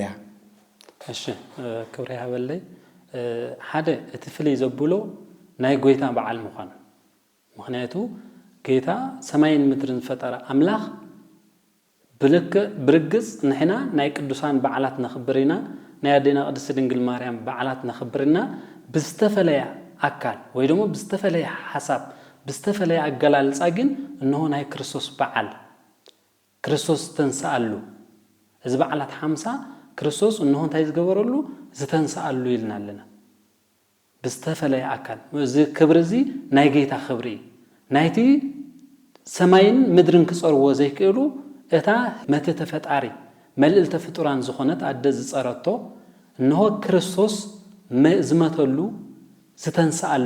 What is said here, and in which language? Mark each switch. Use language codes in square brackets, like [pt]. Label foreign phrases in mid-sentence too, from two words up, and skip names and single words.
[ti] እሺ ክብሪ ሃበለይ ሓደ እቲ ፍልይ ዘብሎ ናይ ጎይታ በዓል ምዃኑ ምክንያቱ ጌታ ሰማይን ምድርን ፈጠረ አምላኽ ብርግጽ ንሕና ናይ ቅዱሳን በዓላት ነኽብርና ናይ ኣዴና ቅድስት ድንግል ማርያም በዓላት ነኽብርና ብዝተፈለየ አካል ወይ ደግሞ ብዝተፈለየ ሐሳብ ብዝተፈለየ አገላልጻ ግን እንሆ ናይ ክርስቶስ በዓል ክርስቶስ ተንሳአሉ እዚ በዓላት 50 ክርስቶስ እንሆ እንታይ ዝገበረሉ ዝተንሳአሉ ይልና ኣለና ብዝተፈለየ አካል እዚ ክብሪ እዚ ናይ ጌታ ክብሪ ናይቲ ሰማይን ምድርን ክጸርዎ ዘይክእሉ እታ መተተ ፈጣሪ መልእልተ ፍጡራን ዝኾነት ኣደ ዝጸረቶ እንሆ ክርስቶስ ዝመተሉ ዝተንሳአሉ